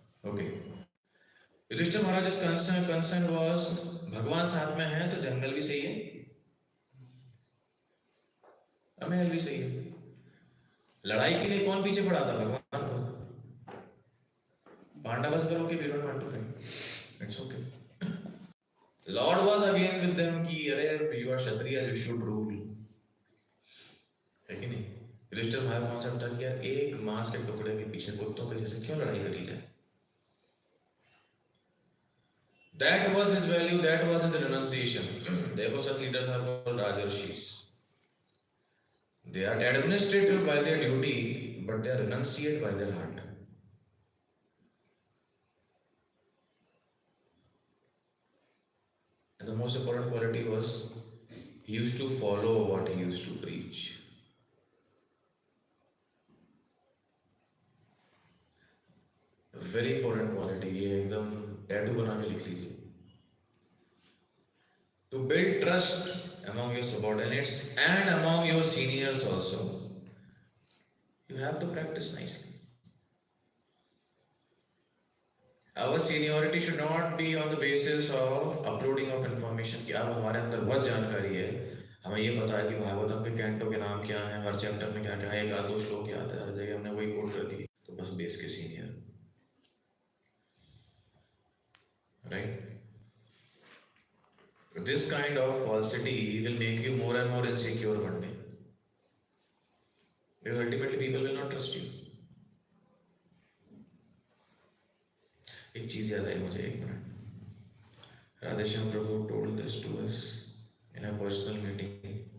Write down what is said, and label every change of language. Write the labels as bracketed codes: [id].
[en] Okay. [hi] Yudhishthir Maharaj [en] concern was [hi] भगवान साथ में है तो जंगल भी सही है, महल भी सही है। लड़ाई के लिए कौन पीछे पड़ा था? भगवान को। पांडवस करो कि [en] we don't want to fight. It's okay. Lord was again with them [hi] कि अरे [en] you are kshatriya, you should rule. [hi] है कि नहीं? युधिष्ठिर महाराज कॉन्सेप्ट था कि यार एक मांस के टुकड़े के पीछे कुत्तों के जैसे क्यों लड़ाई करी जाए? [en] That was his value, that was his renunciation. Therefore, such leaders are called Rajarshis. They are administrative by their duty, but they are renunciate by their heart. And the most important quality was he used to follow what he used to preach. A very important quality. [hi] ये एकदम tattoo बना के लिख लीजिए। [en] To build trust among your subordinates and among your seniors also, you have to practice nicely. Our seniority should not be on the basis of uploading of information [hi] कि अब हमारे अंदर बहुत जानकारी है, हमें ये पता है कि भागवतम के कैंटो के नाम क्या हैं, हर चैप्टर में क्या क्या है, एक आध दो श्लोक याद है, हर जगह हमने वही कोट कर दी, तो बस बेस के senior, right? [en] This kind of falsity will make you more and more insecure one day, because ultimately people will not trust you. [hi] एक चीज याद आई मुझे, एक minute. [en] Radheshyam Prabhu told this to us in a personal meeting.